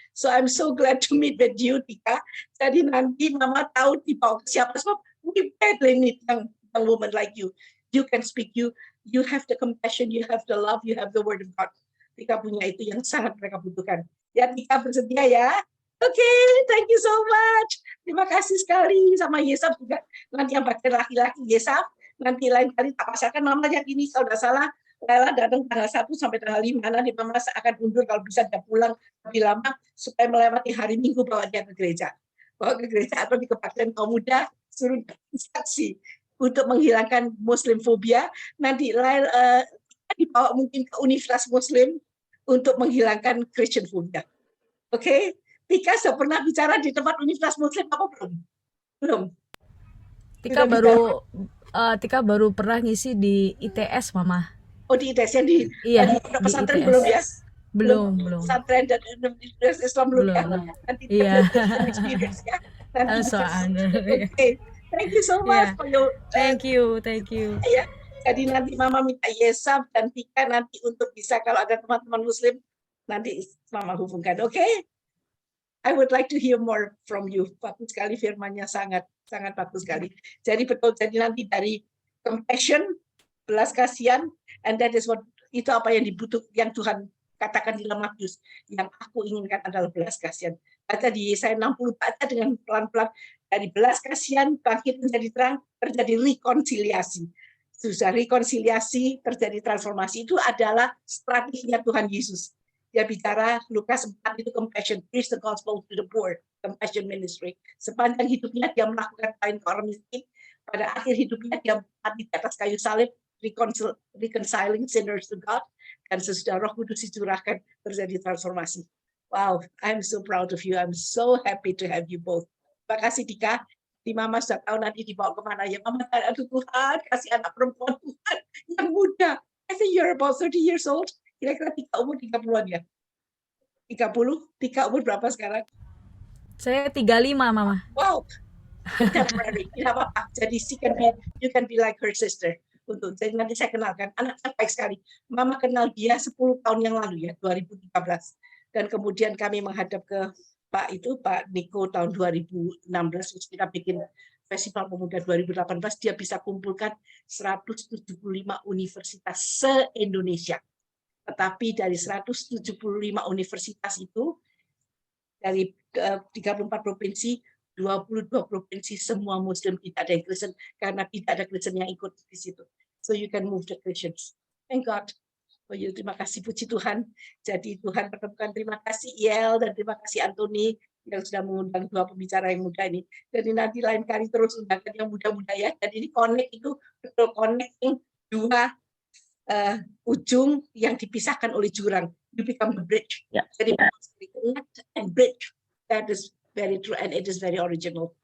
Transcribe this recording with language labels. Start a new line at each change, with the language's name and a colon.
English: So I'm so glad to meet with you, Tika.
Indonesian: Jadi nanti Mama tahu dibawa ke siapa, sebab
English: we badly need young woman like you. You can speak, you have the compassion, you have the love, you have the word of God.
Indonesian: Tika punya itu yang sangat mereka butuhkan. Ya, Tika bersedia ya? Oke,
English: thank you so much.
Indonesian: Terima kasih sekali sama Yesaf juga. Nanti yang bagian laki-laki Yesaf, nanti lain kali tak pasarkan Mama yang ini, kalau tidak salah, Lela datang tanggal 1 sampai tanggal 5, nanti Mama akan undur kalau bisa dia pulang lebih lama, supaya melewati hari Minggu bawa dia ke gereja. Bawa ke gereja atau di kebaktian kaum muda, suruh saksi untuk menghilangkan Muslim fobia, nanti dibawa mungkin ke Universitas Muslim untuk menghilangkan Christian fobia. Oke? Tika sudah pernah bicara di tempat Universitas Muslim apa belum? Belum. Tika baru pernah ngisi di ITS, Mama. Oh di ITS yang di pesantren ITS. belum ya? Belum. Pesantren dan Universitas Islam belum ya? Nanti experience ya. Oke.
English: Thank you so much for your. Thank you.
Indonesian: Ya, jadi nanti Mama minta Yesaf dan Tika nanti untuk bisa kalau ada teman-teman Muslim nanti Mama hubungkan, oke?
English: I would like to hear more from you.
Indonesian: Bagus sekali firman-Nya, sangat bagus sekali. Jadi betul, jadi nanti dari compassion, belas kasihan,
English: and that is what,
Indonesian: itu apa yang dibutuhkan, yang Tuhan katakan di dalam Matius, yang aku inginkan adalah belas kasihan. Baca di Yesaya 60, baca dengan pelan-pelan, dari belas kasihan bangkit menjadi terang, terjadi rekonsiliasi. Susah rekonsiliasi, terjadi transformasi, itu adalah strateginya Tuhan Yesus. Dia bicara Lukas 4 itu
English: compassion, preach the gospel to the poor, compassion ministry.
Indonesian: Sepanjang hidupnya dia melakukan lain ke orang miskin, pada akhir hidupnya dia mati di atas kayu salib,
English: reconciling sinners to God,
Indonesian: dan sesudah Roh Kudus dicurahkan terjadi transformasi.
English: Wow, I'm so proud of you. I'm so happy to have you both.
Indonesian: Terima kasih Tika. Di Mama sudah tahu nanti dibawa kemana ya. Mama, aduh Tuhan, kasih anak perempuan Tuhan yang muda.
English: I think you're about 30 years old.
Indonesian: Kira-kira Tika umur 30-an ya? 30? Tika umur berapa sekarang? Saya 35, Mama. Wow. Temporary. Tidak apa-apa.
English: Jadi you can be like her sister.
Indonesian: Jadi nanti saya kenalkan. Anaknya baik sekali. Mama kenal dia 10 tahun yang lalu ya, 2013. Dan kemudian kami menghadap ke Pak Niko tahun 2016, kita bikin Festival Pemuda 2018, dia bisa kumpulkan 175 universitas se-Indonesia. Tetapi dari 175 universitas itu, dari 34 provinsi, 22 provinsi semua Muslim, tidak ada yang Kristen, karena tidak ada Kristen yang ikut di situ.
English: So you can move the Christians. Thank God.
Indonesian: Oh terima kasih, puji Tuhan. Jadi Tuhan pertemukan, terima kasih Yel dan terima kasih Anthony yang sudah mengundang dua pembicara yang muda ini. Jadi nanti lain kali terus undangkan yang muda-muda ya. Jadi ini connect itu betul connecting dua ujung yang dipisahkan oleh jurang.
English: You become the bridge.
Indonesian: Ya.
English: Jadi connect and bridge. That is very true and it is very original.